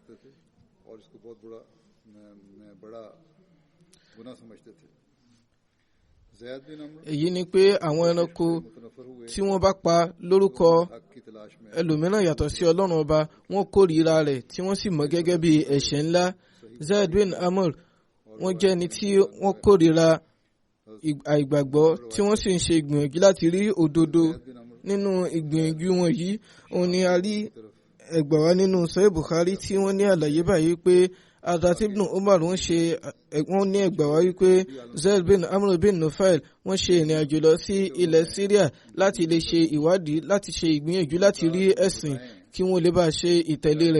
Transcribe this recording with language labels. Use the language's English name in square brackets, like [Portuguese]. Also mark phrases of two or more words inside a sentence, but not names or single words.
[Yoruba] Èyí ni pé àwọn ẹranko tí wọ́n bá pa lórúkọ ẹlòmíràn yàtọ̀ sí Ọlọ́run ọba wọ́n kórìíra rẹ̀ tí wọ́n sì mọ̀ gẹ́gẹ́ bí ẹ̀ṣẹ̀ ńlá. Zaid bin Amr wọ́n jẹ́ ẹni tí wọ́n kórìíra àìgbàgbọ́ tí wọ́n sì ń ṣe ìgbìyànjú láti rí òdodo. Nínú ìgbìyànjú wọn yìí òun ni a rí ẹgbàá wá nínú Sahih Bukhari tí wọ́n ní àlàyé báyìí pé Hazrat Ibn Umar wọ́n ní ẹgbàá wá wípé Zaid bin Amr bin Nufail wọ́n ṣe ìrìn àjò lọ sí ilẹ̀ Syria láti lè ṣe ìwádìí láti ṣe ìgbìyànjú láti rí ẹ̀sìn kí wọ́n lè bá ṣe ìtẹ̀lé rẹ̀.